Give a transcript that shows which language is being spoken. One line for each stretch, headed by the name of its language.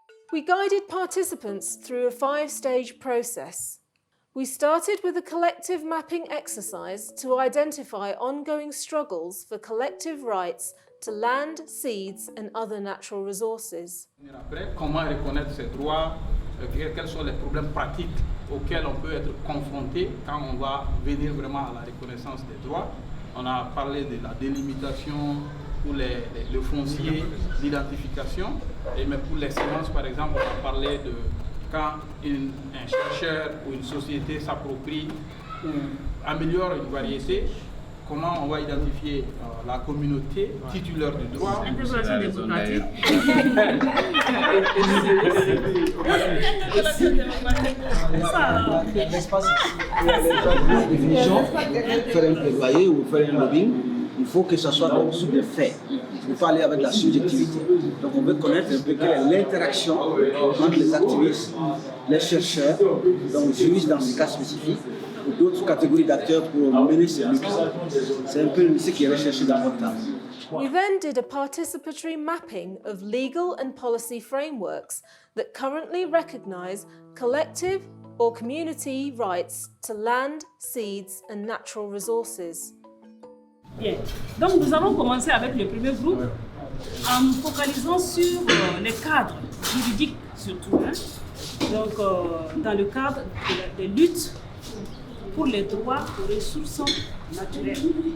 English: We guided participants through a 5-stage process. We started with a collective mapping exercise to identify ongoing struggles for collective rights to land, seeds and other natural resources.
French: Après, comment reconnaître ces droits, quels sont les problèmes pratiques auxquels on peut être confronté quand on va venir vraiment à la reconnaissance des droits. On a parlé de la délimitation pour le foncier, l'identification, mais pour les semences par exemple, on a parlé de quand un chercheur ou une société s'approprie ou améliore une variété, comment on va identifier la communauté titulaire du droit. Définition, faire un plaidoyer ou faire un lobbying, il faut que ce soit donc sous des faits. Il ne faut pas aller avec la subjectivité. Donc on veut connaître un peu quelle est l'interaction entre les activistes, les chercheurs, donc juristes dans ce cas spécifique, ou d'autres catégories d'acteurs pour mener ces luttes. C'est un peu ce qui est recherché dans votre cas.
English: We then did a participatory mapping of legal and policy frameworks that currently recognise collective or community rights to land, seeds and natural resources.
French: Bien. Donc nous allons commencer avec le premier groupe en focalisant sur les cadres juridiques surtout. Donc dans le cadre des luttes pour les droits aux ressources naturelles.